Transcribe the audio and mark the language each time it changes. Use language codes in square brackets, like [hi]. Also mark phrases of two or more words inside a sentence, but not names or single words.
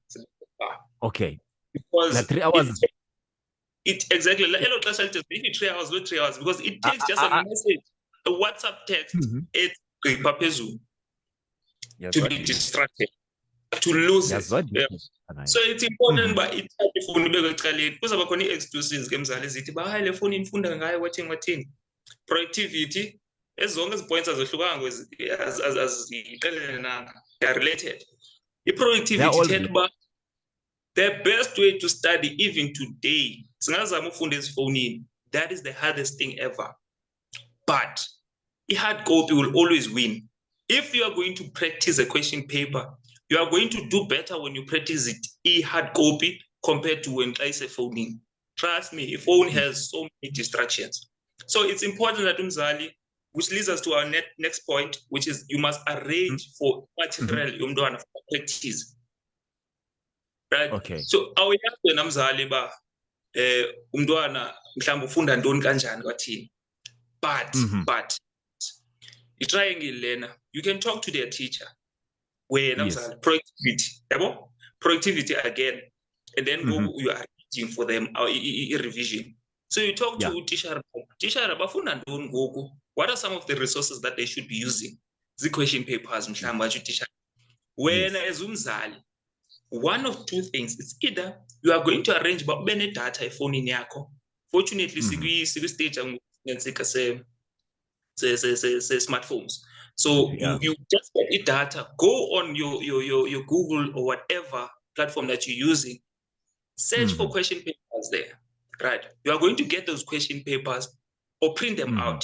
[en] Okay. Because La 3 hours. Exactly. [xh] Elo xesha lithi [en] maybe 3 hours, not 3 hours, because it takes just a message, a WhatsApp text, [xh] egqipha phezulu [en] to be distracted, to lose it. So it's important [xh] uba ithathe ifowuni ibeke ecaleni. Kuzawuba khona ii-excuses ke mzali zithi uba hayi le fowuni infunda ngayo wathini. Productivity, zonke ezi points azohlukanga aziqelelanga, [en] they are related. [xh] I-productivity ithetha uba [en] the best way to study even today, [xh] singazama ufunda ezifowunini, [en] that is the hardest thing ever. But i-hard copy will always win. If you are going to practice a question paper, you are going to do better when you practice it hard copy compared to when I say phoning. Trust me, a phone has so many distractions. So it's important that umzali, which leads us to our next point, which is you must arrange for material umntwana for practice. Right? Okay. [xh] So awuyazi namzali ba umntwana mhlawumbe ufunda ntoni kanjani kwathini. [en] But [xh] i-triangle lena, [en] you can talk to their teacher where productivity again, and then you are reading for them revision. So you talk to teacher [xh] bafunda ntoni ngoku, [en] what are some of the resources that they should be using? The question papers [xh] mhlawumbe atsho [en] teacher. Wena as umzali, one of two things, it's either you are going to arrange [xh] uba ube nedata efonini yakho. [en] Fortunately sikwi-stage smartphones. So you just get the data, go on your Google or whatever platform that you're using, search for question papers there, right? You are going to get those question papers or print them out.